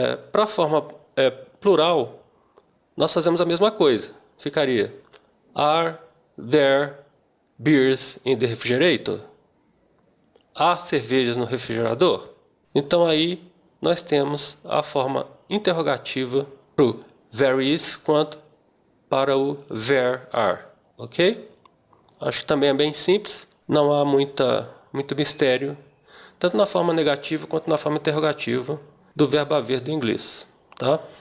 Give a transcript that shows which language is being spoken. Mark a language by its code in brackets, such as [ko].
[pt] Para a forma plural, nós fazemos a mesma coisa. [en] Ficaria are there beers in the refrigerator? [pt] Há cervejas no refrigerador? Então aí nós temos a forma interrogativa para o [en] there is [pt] quanto para o [en] there are, [pt] ok? Acho que também é bem simples, não há muito mistério, tanto na forma negativa quanto na forma interrogativa do verbo haver do inglês, tá?